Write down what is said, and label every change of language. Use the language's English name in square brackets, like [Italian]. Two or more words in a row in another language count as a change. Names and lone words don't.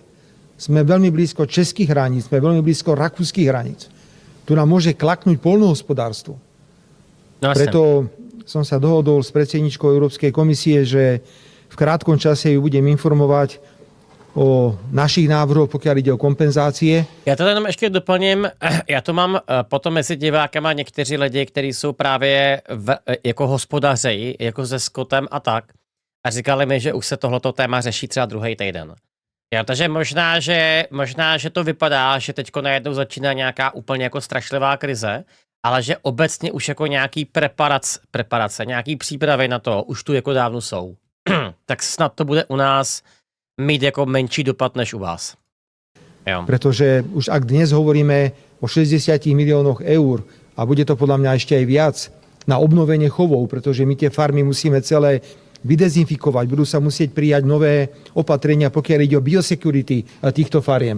[Slovak] Sme veľmi blízko českých hraníc, sme veľmi blízko rakúskych hraníc. Tu nám môže klaknúť poľnohospodárstvo. No, preto som sa dohodol s predsedničkou Európskej komisie, že v krátkom čase ju budem informovať o našich návrhoch, pokiaľ ide o kompenzácie. [Czech] Já to jenom ještě doplním. Já to mám potom mezi divákama někteří lidi, kteří jsou právě jako hospodaři, jako se skotem a tak. A říkali mi, že už se tohleto téma řeší třeba druhý týden. Jo, takže možná, že to vypadá, že teďko najednou začíná nějaká úplně jako strašlivá krize, ale že obecně už jako nějaký preparace, nějaký přípravy na to už tu jako dávno jsou. Tak snad to bude u nás mít jako menší dopad než u vás. Jo. [Slovak] Pretože už ak dnes hovoríme o 60 miliónoch eur a bude to podľa mňa ešte aj viac na obnovenie chovov, pretože my tie farmy musíme celé vydezinfikovať, budú sa musieť prijať nové opatrenia, pokiaľ ide o biosecurity týchto fariem.